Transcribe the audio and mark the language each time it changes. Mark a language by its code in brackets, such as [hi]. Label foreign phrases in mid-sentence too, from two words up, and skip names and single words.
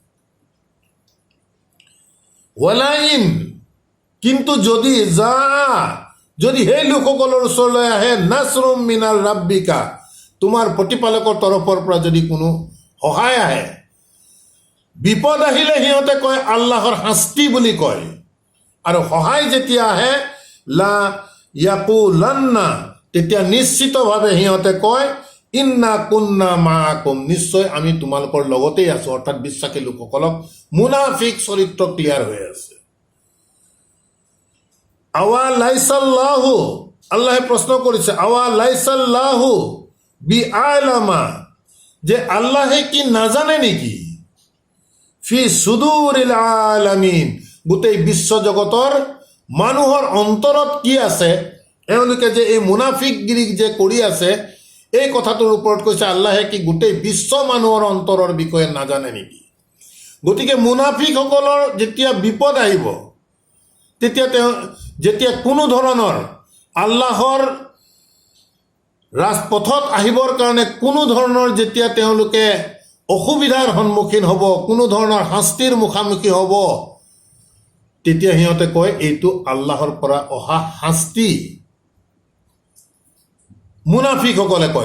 [as] ৱালাইন, কিন্তু যদি যদি সেই লোকসকলৰ ওচৰলৈ আহে [ar] نصر من ربك, [as] তোমাৰ প্ৰতিপালকৰ তৰফৰ পৰা যদি কোনো সহায় আহে, বিপদ আহিলে সিহঁতে কয় আল্লাহৰ শাস্তি বুলি কয়, আৰু সহায় যেতিয়া আহে [ar] ليقولن, [as] তেতিয়া নিশ্চিতভাৱে সিহঁতে কয় [ar] إنا كنا معكم, [as] নিশ্চয় আমি তোমালোকৰ লগতেই আছো। অৰ্থাৎ বিশ্বাসী লোকসকলক মুনাফিক চৰিত্ৰ ক্লিয়াৰ হৈ আছে। [ar] أوليس الله, [as] আল্লাহে প্ৰশ্ন কৰিছে [ar] أوليس الله بأعلم, [as] যে আল্লাহে কি নাজানে নেকি [ar] في صدور العالمين, [as] গোটেই বিশ্বজগতৰ মানুহৰ অন্তৰত কি আছে, এওঁলোকে যে এই মুনাফিকগিৰি যে কৰি আছে, এই কথাটোৰ ওপৰত কৈছে আল্লাহে কি গোটেই বিশ্ব মানুহৰ অন্তৰৰ বিষয়ে নাজানে নেকি? গতিকে মুনাফিকসকলৰ যেতিয়া বিপদ আহিব, যেতিয়া কোনো ধৰণৰ আল্লাহৰ ৰাজপথত আহিবৰ কাৰণে কোনো ধৰণৰ যেতিয়া তেওঁলোকে অসুবিধাৰ সন্মুখীন হ'ব, কোনো ধৰণৰ শাস্তিৰ মুখামুখি হ'ব, তেতিয়া সিহঁতে কয় এইটো আল্লাহৰ পৰা অহা শাস্তি, মুনাফিকসকলে কয়।